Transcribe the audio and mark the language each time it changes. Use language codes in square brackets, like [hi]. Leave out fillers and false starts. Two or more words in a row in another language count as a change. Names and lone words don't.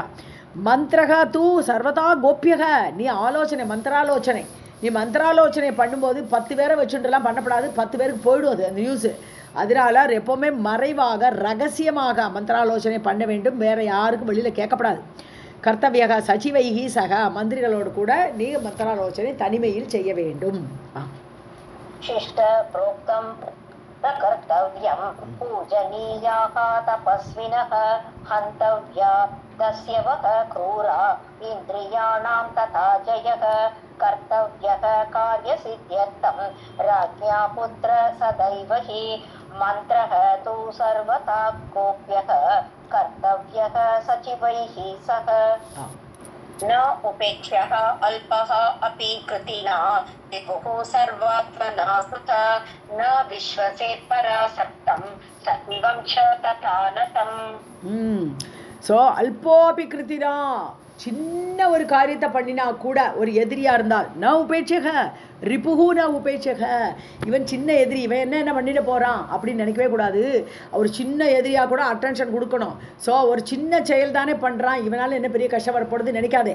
[sa] मन्त्रः तु सर्वथा गोप्यः [ta] நீ ஆலோசனை மந்திராலோசனை பண்ணும்போது 10 பேரை வச்சுட்டுலாம் பண்ணப்படாது, 10 பேருக்கு போயிடும் அது அந்த நியூஸு. அதனால எப்போவுமே மறைவாக ரகசியமாக மந்திராலோசனை பண்ண வேண்டும், வேறு யாருக்கும் வெளியில் கேட்கப்படாது. [sa] कर्तव्यः सचिवैः सह [ta] மந்திரிகளோடு கூட நீ மந்திராலோசனை தனிமையில் செய்ய வேண்டும். [sa] कर्तव्यं पूजनीयाः तपस्विनः हन्तव्या दस्यवः क्रूरा इन्द्रियाणां तथा जयः कर्तव्यः कार्यसिद्ध्यर्थं राज्ञा पुत्र सदैव हि मन्त्रः तु सर्वथा गोप्यः कर्तव्यः सचिवैः सह. न उपेक्ष्यः अल्पः अपि कृतिना विभुः सर्वात्मना सुतः न विश्वसेत् परासक्तं सत्वं च तथा नतं. [ta] ஸோ [sa] अल्पः अपि कृतिना [ta] சின்ன ஒரு காரியத்தை பண்ணினா கூட ஒரு எதிரியாக இருந்தால் [sa] न उपेक्ष्यः रिपुः न उपेक्ष्यः, [ta] இவன் சின்ன எதிரி, இவன் என்ன பண்ணிட்டு போகிறான் அப்படின்னு நினைக்கவே கூடாது. ஒரு சின்ன எதிரியாக கூட அட்டென்ஷன் கொடுக்கணும். ஸோ ஒரு சின்ன செயல் தானே பண்ணுறான், இவனால் என்ன பெரிய கஷ்டம் வரப்படுது நினைக்காதே.